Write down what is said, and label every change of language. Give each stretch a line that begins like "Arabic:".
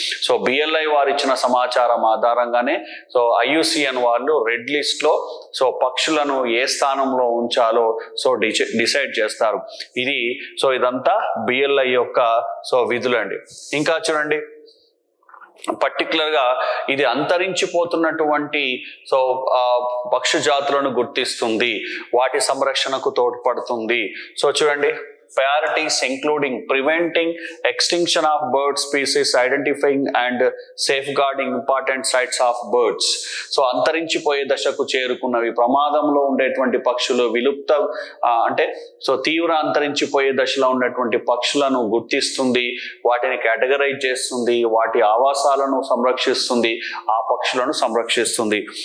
Telugu: So BLI వారు ఇచ్చిన సమాచారం ఆధారంగానే సో IUCN వాళ్ళు రెడ్ లిస్ట్ లో సో పక్షులను ఏ స్థానంలో ఉంచాలో సో డిసైడ్ చేస్తారు. ఇదంతా BLI యొక్క సో విధులండి. ఇంకా చూడండి, పర్టికులర్ గా ఇది అంతరించిపోతున్నటువంటి సో పక్షి జాతులను గుర్తిస్తుంది, వాటి సంరక్షణకు తోడ్పడుతుంది. సో చూడండి,
English: priorities including preventing extinction of bird species, identifying and safeguarding important sites of birds.
Telugu: So అంతరించిపోయే దశకు చేరుకున్నవి, ప్రమాదంలో ఉండేటువంటి పక్షులు, అంటే సో తీవ్ర అంతరించిపోయే దశలో ఉన్నటువంటి పక్షులను గుర్తిస్తుంది, వాటిని కేటగరైజ్ చేస్తుంది, వాటి ఆవాసాలను సంరక్షిస్తుంది, ఆ పక్షులను సంరక్షిస్తుంది.